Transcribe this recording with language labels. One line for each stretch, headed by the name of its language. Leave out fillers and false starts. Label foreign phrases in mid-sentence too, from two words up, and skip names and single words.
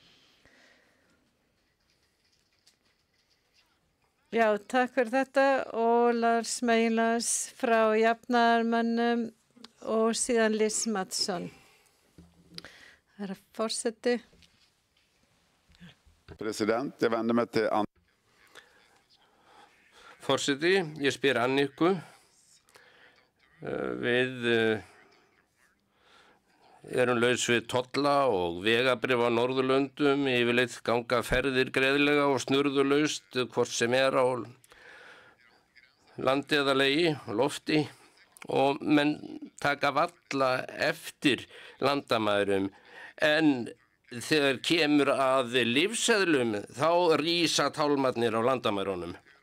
Icelandic: Já, takk fyrir þetta og Lars Meilas frá Jafnaðarmönnum og síðan Liz Matsson. Herra forseti.
Swedish: President, ég vänder mig till
Icelandic: Forseti, ég spyr Anniku. Við erum laus við tolla og vegabrif á Norðurlöndum, yfirleitt ganga ferðir greiðlega og snurðulaust hvort sem er á landi eða legi, lofti og menn taka valla eftir landamærum en þegar kemur að lyfseðlum þá rísa tálmarnir á landamærunum.